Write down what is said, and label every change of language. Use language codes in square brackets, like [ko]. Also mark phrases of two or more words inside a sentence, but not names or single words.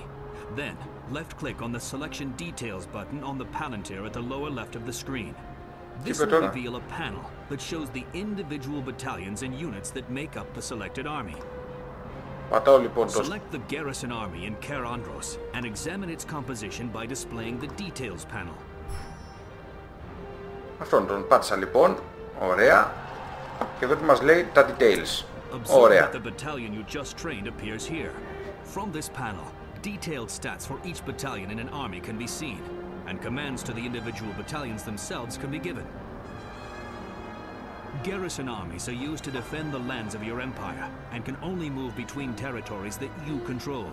[en] Then, left-click on the Selection Details button on the palantir at the lower left of the screen. This will reveal a panel that shows the individual battalions and units that make up the selected army. Select the garrison army in Kerandros and examine its composition by displaying the Details panel. [el] Αυτόν τον πάτησα λοιπόν. Ωραία. Και εδώ μας λέει τα details. Ωραία. [en] The battalion you just trained appears here. From this panel, detailed stats for each battalion in an army can be seen, and commands to the individual battalions themselves can be given. Garrison armies are used to defend the lands of your empire and can only move between territories that you control.